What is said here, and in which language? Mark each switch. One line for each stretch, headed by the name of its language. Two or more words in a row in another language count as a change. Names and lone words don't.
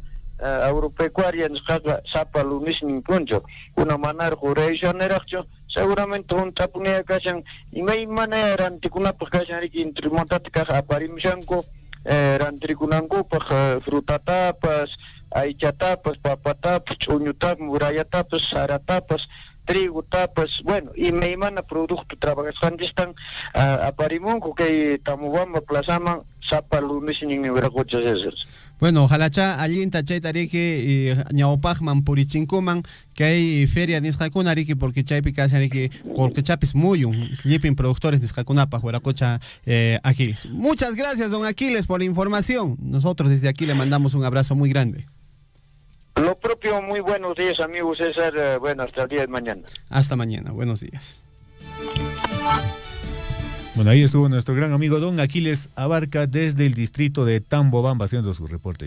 Quechua: agropecuaria nisqaqa sapa lunes ninkunchu una manar jurayushaniraqchu seguramente juntapunia kashan imaymana rantikunapaq kashan riki intrimontata kaq aparimushanku rantirikunankupaq frutatapas aychatapas papatapas ch'uñutapas murayatapas saratapas trigutapas bueno imaymana producto trabajasqanchistan aparimunku kay Tambobamba plazaman sapa lunes nin wiraqucha César. Bueno, ojalá allinta chayta riki ñawpaqman purichinkuman kay feria nisqakuna riki porque chaypi kashan riki qullqichapis muyun llipin productores nisqakunapaq wiraqucha Aquiles.
Spanish: Muchas gracias, don Aquiles, por la información. Nosotros desde aquí le mandamos un abrazo muy grande. Lo propio, muy buenos días, amigo César. Bueno, hasta el día de mañana. Hasta mañana, buenos días. Bueno, ahí estuvo nuestro gran amigo don Aquiles Abarca desde el distrito de Tambobamba haciendo su reporte.